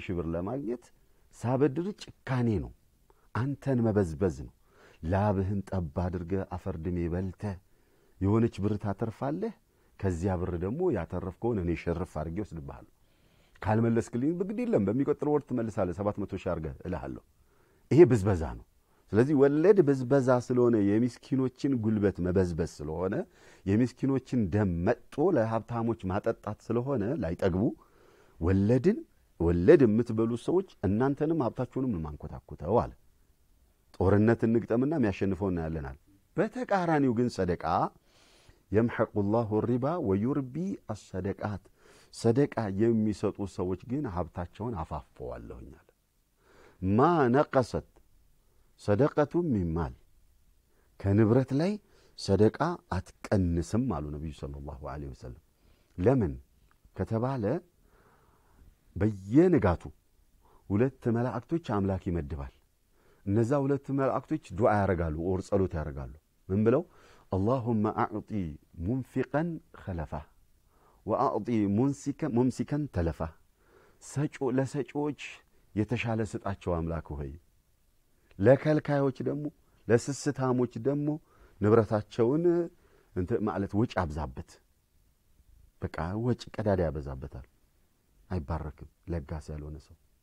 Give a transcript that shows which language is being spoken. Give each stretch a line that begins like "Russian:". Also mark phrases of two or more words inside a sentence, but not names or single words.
Amharic: ሺህ ብር ለማግኘት ሳበድር ጭካኔ ነው አንተን መበዝበዝ ነው ላብህን ጠብ አድርገህ አፈርድሜ በልተህ የሆነች ብር ታተርፋለህ ከዚያ ብር ደግሞ ያተረፍከውን እኔ ሸርፍ አድርጌ ወስድብሃለሁ ካልመለስክልኝ በግድ የለም በሚቆጥረው ወር ትመልሳለህ 700 ሺህ አድርገህ እልሃለሁ ይሄ ብዝበዛ ነው ስለዚህ ወለድ ብዝበዛ ስለሆነ የሚስኪኖችን ጉልበት መበዝበዝ ስለሆነ የሚስኪኖችን ደም መጥቶ ለሀብታሞች ማጠጣት ስለሆነ ላይጠግቡ ወለድ የምትበሉ ሰዎች እናንተንም ሀብታችሁንም ማንኮታኩተው አለ ጦርነት እንግጠምና የሚያሸንፈውና ያለናል በተቃራኒው ግን ሰደቃ
Arabic: يمحق الله الربا ويربي الصدقات
Amharic: ሰደቃ የሚሰጡ ሰዎች ግን ሀብታቸውን አፋፈዋለሁኛል
Arabic: ما نقصت صدقة من مال
Amharic: ከንብረት ላይ ሰደቃ አትቀንስም አሉ ነብዩ
Arabic: صلى الله عليه وسلم
Amharic: ለምን ከተባለ በየንጋቱ ሁለት መላእክቶች አምላክ ይመድባል እነዛ ሁለት መላእክቶች ዱዓ ያረጋሉ ኦር ጸሎት ያረጋሉ ምን ብለው
Arabic: اللهم اعطي منفقا خلفه واعطي ممسكا تلفه
Amharic: ለሰጪዎች የተሻለ ስጣቸው አምላክ ሆይ ለከልካዮች ደግሞ ለስስታሞች ደግሞ ንብረታቸውን እንት ማለት ወጭ አብዛበት በቃ ወጭ ቀዳዳ ያበዛበታል አይባረክም ለጋስ ያልሆነ ሰው